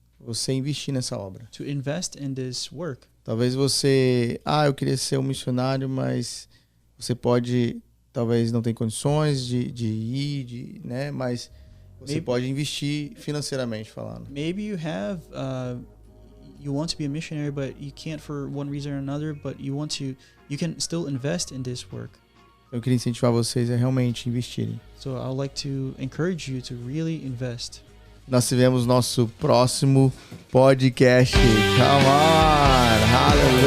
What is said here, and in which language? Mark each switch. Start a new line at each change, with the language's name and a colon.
Portuguese: você a investir nessa obra.
English: to invest in this work.
Portuguese: Talvez você, eu queria ser um missionário, mas você talvez não tem condições de ir, né? Mas você pode investir financeiramente falando.
English: Maybe you have you want to be a missionary, but you can't for one reason or another, but you can still invest in this work.
Portuguese: Eu queria incentivar vocês a realmente investirem.
English: So I would like to encourage you to really invest.
Portuguese: Nós tivemos nosso próximo podcast.
English: Come on! Hallelujah!